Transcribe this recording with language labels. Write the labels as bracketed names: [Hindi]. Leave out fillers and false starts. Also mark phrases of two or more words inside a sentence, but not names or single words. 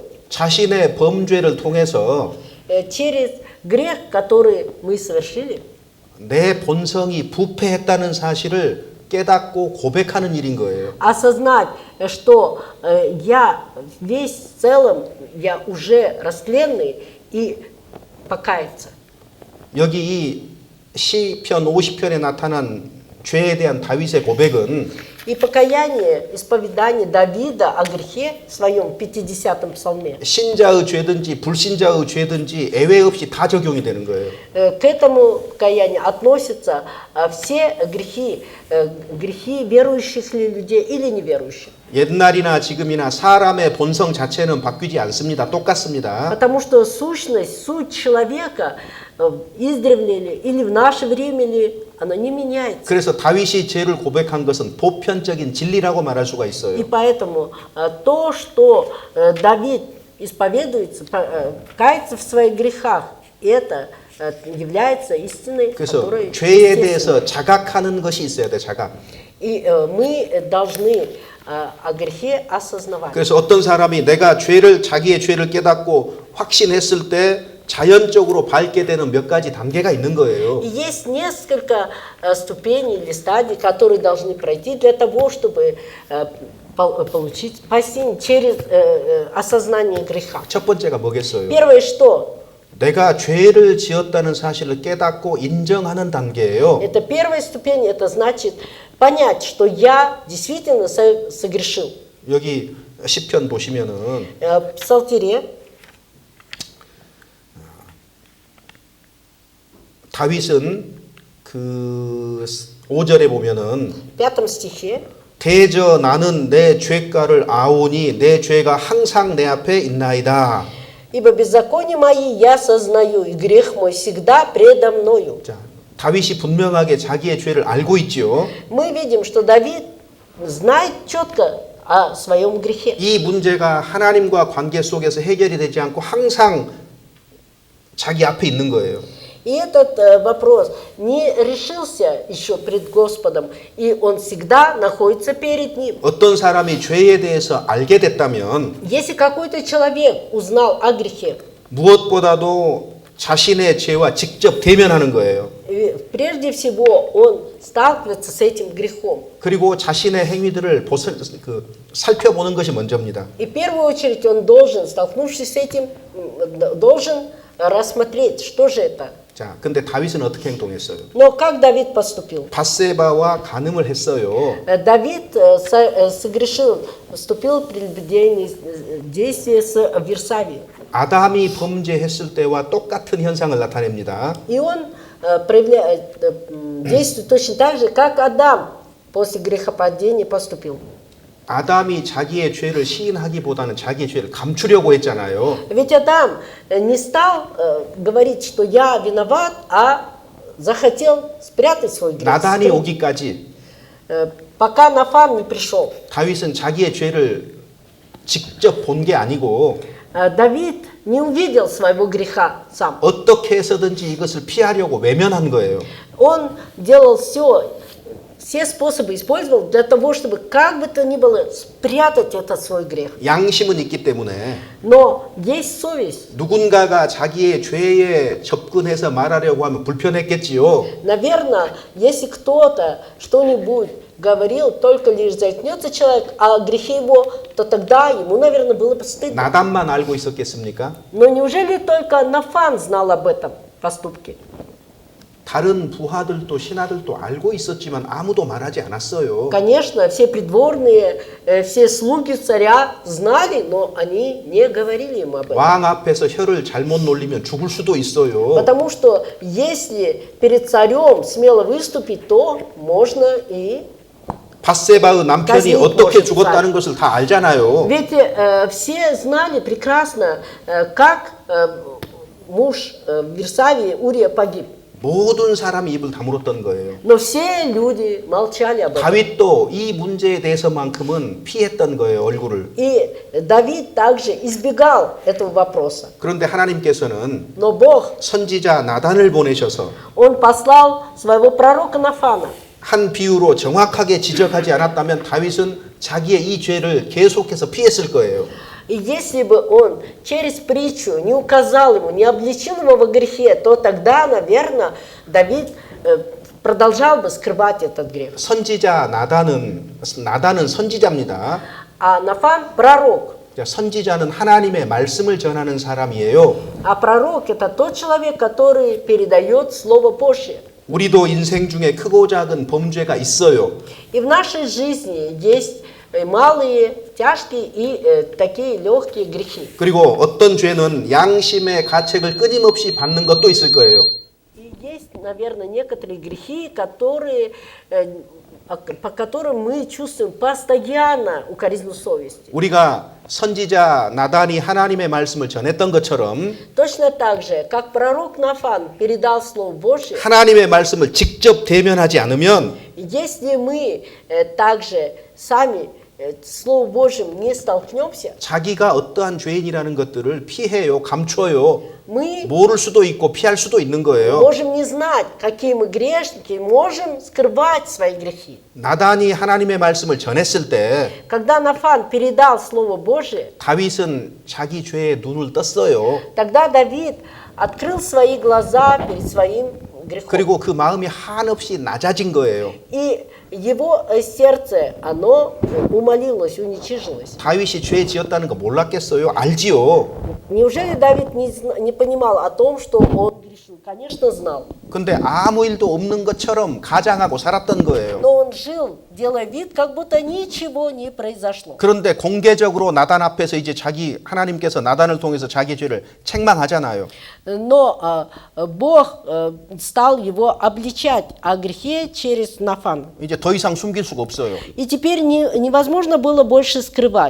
[Korean] 자신의 범죄를 통해서 [Russian] Через грех, который мы совершили, [Korean] 내 본성이 부패했다는 사실을 깨닫고 고백하는 일인 거예요. [Russian] осознать, что я весь в целом, я уже растленный, и покаяться. [Korean] 여기 이 시편 50편에 나타난 죄에 대한 다윗의 고백은 [Russian] И покаяние, исповедание Давида о грехе в своем 50-м псалме. [Korean] 신자의 죄든지 불신자의 죄든지 예외 없이 다 적용이 되는 거예요. [Russian] К этому покаянию относятся все грехи, грехи верующих ли людей или неверующих. [Korean] 옛날이나 지금이나 사람의 본성 자체는 바뀌지 않습니다. 똑같습니다. [Russian] Потому что сущность, суть человека издревле или в наше время ли, она не меняется. [Korean] 그래서 다윗이 죄를 고백한 것은 보편적인 진리라고 말할 수가 [Russian] И [Korean] 있어요. [Russian] поэтому то, что Давид исповедуется, кается в своих грехах, это является истиной, [Korean] 그래서 [Russian] которая [Korean] 죄에 [Russian] естественна. [Korean] 대해서 자각하는 것이 있어야 돼, 자각. [Russian] И мы должны о грехе осознавать. [Korean] 그래서 어떤 사람이 내가 자기의 죄를 깨닫고 확신했을 때 자연적으로 밟게 되는 몇 가지 단계가 있는 거예요. [Russian] И есть несколько ступеней или стадий, которые должны пройти для того, чтобы получить спасение через осознание греха. [Korean] 첫 번째가 뭐겠어요? [Russian] Первое что? [Korean] 내가 죄를 지었다는 사실을 깨닫고 인정하는 단계예요. [Russian] Это первая ступень, это значит понять, что я действительно согрешил. [Korean] 여기 시편 보시면은 [Russian] В Псалтире [Korean] 다윗은 그 5절에 보면은 [Russian] в 5 стихе [Korean] 대저 나는 내 죄가를 아오니 내 죄가 항상 내 앞에 있나이다. [Russian] «Ибо беззаконие мои я сознаю, и грех мой всегда предо мною». [Korean] 자, 다윗이 분명하게 자기의 죄를 알고 있지요. [Russian] Мы видим, что Давид знает четко о своем грехе. [Korean] 이 문제가 하나님과 관계 속에서 해결이 되지 않고 항상 자기 앞에 있는 거예요. [Russian] И этот вопрос не решился еще пред Господом, и он всегда находится перед Ним. [Korean] 어떤 사람이 죄에 대해서 알게 됐다면 [Russian] Если какой-то человек узнал о грехе, [Korean] 무엇보다도 자신의 죄와 직접 대면하는 거예요. [Russian] прежде всего он сталкивается с этим грехом. [Korean] 그리고 자신의 행위들을 살펴보는 것이 먼저입니다. [Russian] И в первую очередь он должен, столкнувшись с этим, должен рассмотреть, что же это. [Korean] 자, 근데 다윗은 어떻게 행동했어요? [Russian] Но как Давид поступил? [Korean] 밧세바와 간음을 했어요. [Russian] Давид согрешил, вступил в прелюбодейные действия с Версавией. [Korean] 아담이 범죄했을 때와 똑같은 현상을 나타냅니다. [Russian] И он действует точно так же, как Адам после грехопадения поступил. [Korean] 아담이 자기의 죄를 시인하기보다는 자기의 죄를 감추려고 했잖아요. [Russian] Ведь Адам не стал говорить, что я виноват, а захотел спрятать свой грех. [Korean] 나단이 오기까지 [Russian] Пока Нафан не пришел. [Korean] 다윗은 자기의 죄를 직접 본 게 아니고 [Russian] Давид не увидел своего греха сам. [Korean] 어떻게 해서든지 이것을 피하려고 외면한 거예요. [Russian] Он делал все способы использовал для того, чтобы как бы то ни было спрятать этот свой грех. [Korean] 양심은 있기 때문에 [Russian] Но есть совесть. [Korean] 누군가가 자기의 죄에 접근해서 말하려고 하면 불편했겠지요. [Russian] Наверное, если кто-то что-нибудь говорил, только лишь заикнется человек о грехе его, то тогда ему, наверное, было бы стыдно. [Korean] 나단만 알고 있었겠습니까? [Russian] Но неужели только Нафан знал об этом поступке? [Korean] 다른 부하들도 신하들도 알고 있었지만 아무도 말하지 않았어요. [Russian] Конечно, все придворные, все слуги царя знали, но они не говорили ему об этом. [Korean] 왕 앞에서 혀를 잘못 놀리면 죽을 수도 있어요. [Russian] Потому что если перед царем смело выступить, то можно и... [Korean] 밧세바의 남편이 어떻게 죽었다는 것을 다 알잖아요. [Russian] Ведь все знали прекрасно, как муж Версавии Урия погиб. [Korean] 모든 사람이 입을 다물었던 거예요. [Russian] Но все люди молчали об этом. [Korean] 다윗도 이 문제에 대해서만큼은 피했던 거예요, 얼굴을. [Russian] И Давид также избегал этого вопроса. [Korean] 그런데 하나님께서는 [Russian] Но Бог, [Korean] 선지자 나단을 보내셔서 [Russian] Он послал своего пророка Нафана. [Korean] 한 비유로 정확하게 지적하지 않았다면 다윗은 자기의 이 죄를 계속해서 피했을 거예요. [Russian] И если бы он через притчу не указал ему, не обличил его во грехе, то тогда, наверное, Давид продолжал бы скрывать этот грех. [Korean] 선지자 나단은 선지자입니다. [Russian] А Нафан – пророк. [Korean] 선지자는 하나님의 말씀을 전하는 사람이에요. [Russian] А пророк – это тот человек, который передает Слово Божье. [Korean] 우리도 인생 중에 크고 작은 범죄가 있어요. [Russian] И в нашей жизни есть малые, тяжкие и такие легкие грехи. [Korean] 그리고 어떤 죄는 양심의 가책을 끊임없이 받는 것도 있을 거예요. [Russian] И есть, наверное, некоторые грехи, по которым мы чувствуем постоянно укоризненную совесть. [Korean] 우리가 선지자 나단이 하나님의 말씀을 전했던 것처럼 [Russian] Точно так же, как пророк Нафан передал Слово Божье, [Korean] 하나님의 말씀을 직접 대면하지 않으면 [Russian] если мы также сами Словом Божьим не столкнемся, [Korean] 자기가 어떠한 죄인이라는 것들을 피해요, 감춰요. [Russian] мы [Korean] 모를 수도 있고 피할 수도 있는 거예요. [Russian] можем не знать, какие мы грешники, можем скрывать свои грехи. [Korean] 나단이 하나님의 말씀을 전했을 때 [Russian] Когда Нафан передал Слово Божие, [Korean] 다윗은 자기 죄에 눈을 떴어요. [Russian] тогда Давид открыл свои глаза перед своим грехом. [Korean] 그리고 그 마음이 한없이 낮아진 거예요. [Russian] И его сердце, оно умолилось, уничижилось. [Korean] 다윗이 죄 지었다는 거 몰랐겠어요? 알지요. [Russian] Неужели Давид не понимал о том, что он грешил? Конечно, знал. [Korean] 근데 아무 일도 없는 것처럼 가장하고 살았던 거예요. [Russian] Но он жил, делая вид, как будто ничего не произошло. [Korean] 그런데 공개적으로 나단 앞에서 이제 하나님께서 나단을 통해서 자기 죄를 책망하잖아요. [Russian] Но Бог стал его обличать о грехе через Нафана. [Korean] 이제 더 이상 숨길 수가 없어요. [Russian] И теперь невозможно было больше скрывать.